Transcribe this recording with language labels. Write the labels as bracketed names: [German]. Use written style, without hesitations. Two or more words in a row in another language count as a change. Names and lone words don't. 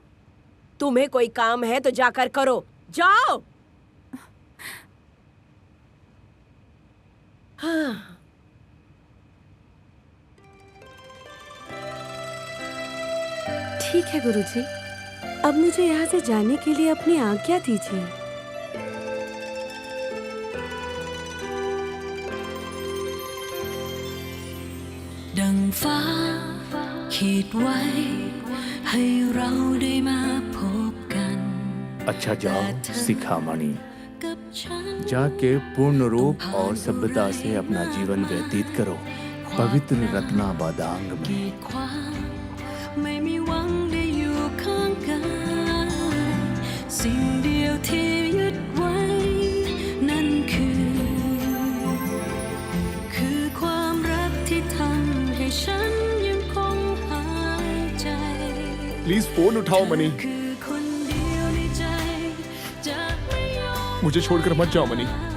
[Hindi] हाँ, तुम्हें कोई काम है तो जाकर करो, जाओ। हाँ। ठीक है गुरुजी, अब मुझे यहाँ से जाने के लिए अपनी आज्ञा दीजिए। [Thai] ดังฟ้าขีดไว้ให้เราได้มาพบกัน [Hindi] अच्छा जाओ शिखामणि, [Thai] กับฉัน [Hindi] जाके पूर्ण रूप और सभ्यता से अपना जीवन व्यतीत करो पवित्र रत्नाबादांग में। [Thai] กีดขวางไม่มีหวังได้อยู่ข้างกันสิ่งเดียวที่ยึดไว้นั่นคือความรักที่ทำให้ฉันยังคงหายใจ [English] please phone [Hindi] उठाओ मनी, [Thai] คือคนเดียวในใจจะไม่ยอม [Hindi] मुझे छोड़कर मत जाओ मनी।